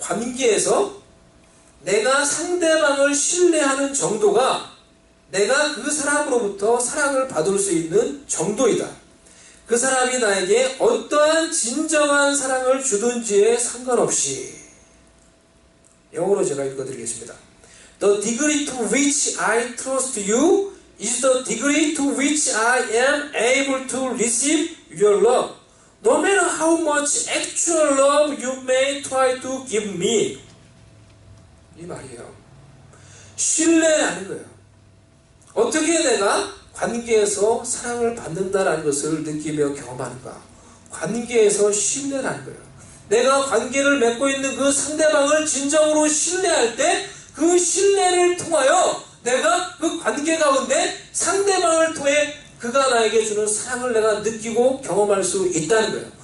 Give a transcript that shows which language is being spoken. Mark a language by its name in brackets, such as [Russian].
[Korean] 관계에서 내가 상대방을 신뢰하는 정도가 내가 그 사람으로부터 사랑을 받을 수 있는 정도이다. 그 사람이 나에게 어떠한 진정한 사랑을 주든지에 상관없이. 영어로 제가 읽어드리겠습니다. [English] The degree to which I trust you is the degree to which I am able to receive your love, no matter how much actual love you may try to give me. [Korean] 이 말이에요. 신뢰하는 거예요. 어떻게 내가 관계에서 사랑을 받는다라는 것을 느끼며 경험하는가? 관계에서 신뢰라는 거예요. 내가 관계를 맺고 있는 그 상대방을 진정으로 신뢰할 때 그 신뢰를 통하여 내가 그 관계 가운데 상대방을 통해 그가 나에게 주는 사랑을 내가 느끼고 경험할 수 있다는 거예요.